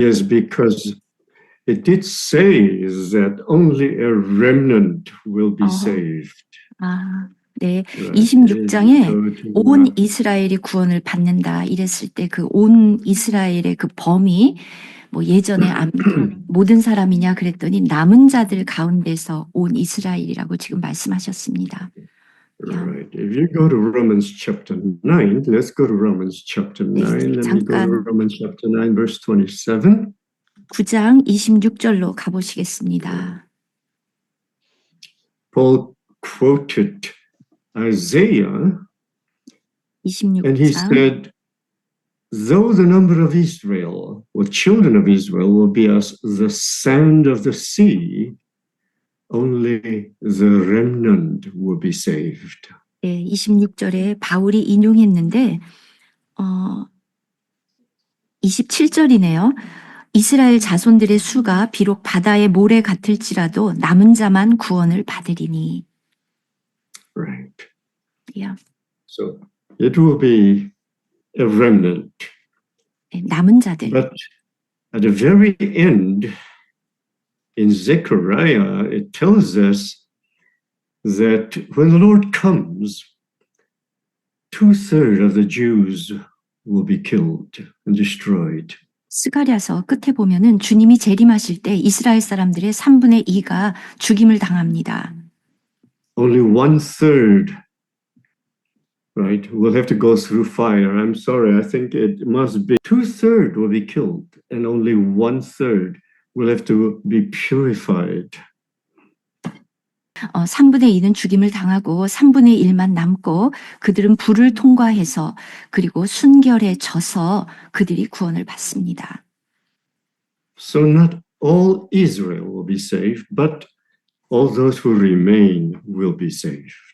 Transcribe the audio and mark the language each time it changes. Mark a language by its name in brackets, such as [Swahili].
[English] Yes, because it did say that only a remnant will be saved. [Korean] 네, [English] Right. [Korean] 26장에 온 이스라엘이 구원을 받는다 이랬을 때 그 온 이스라엘의 그 범위 뭐 예전에 모든 사람이냐 그랬더니 남은 자들 가운데서 온 이스라엘이라고 지금 말씀하셨습니다. [English] Right. If you go to Romans chapter 9, let's go to Romans chapter 9. Let me go to Romans chapter 9, verse 27. [Korean] 9장 26절로 가보시겠습니다. [English] Paul quoted Isaiah, [Korean] 26장. [English] and he said, though the number of Israel, or children of Israel, will be as the sand of the sea, only the remnant will be saved. [Korean] 네, 26절에 바울이 인용했는데 27절이네요. 이스라엘 자손들의 수가 비록 바다의 모래 같을지라도 남은 자만 구원을 받으리니. [English] Right. Yeah. So it will be a remnant. [Korean] 네, 남은 자들. [English] But at the very end, in Zechariah, it tells us that when the Lord comes, 2/3 of the Jews will be killed and destroyed. [Korean] 스가랴서 끝에 보면은 주님이 재림하실 때 이스라엘 사람들의 3분의 2가 죽임을 당합니다. [English] Only 1/3, right, will have to go through fire. I'm sorry, I think it must be 2/3 will be killed, and only 1/3 will have to be purified. [Korean] 3분의 2는 죽임을 당하고 3분의 1만 남고 그들은 불을 통과해서 그리고 순결해져서 그들이 구원을 받습니다. [English] So not all Israel will be saved, but all those who remain will be saved.